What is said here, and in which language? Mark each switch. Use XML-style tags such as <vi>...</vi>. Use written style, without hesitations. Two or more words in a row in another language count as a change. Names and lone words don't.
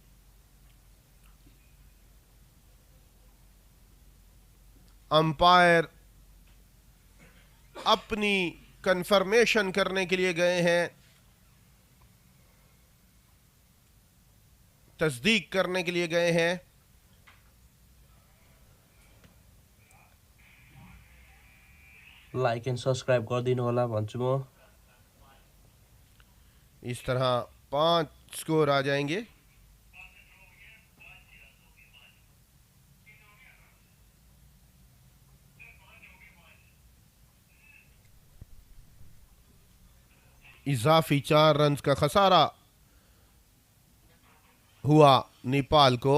<ur>امپائر اپنی کنفرمیشن کرنے کے لیے گئے ہیں، تصدیق کرنے کے لیے گئے ہیں, तस्दीक करने के लिए गए हैं।</ur> <en>like and subscribe</en> <ne>गरिदिनु होला भन्छु म।</ne> <ur>اس طرح 5 اسکور آ جائیں گے. اضافی 4 رن کا خسارہ ہوا نیپال کو.</ur>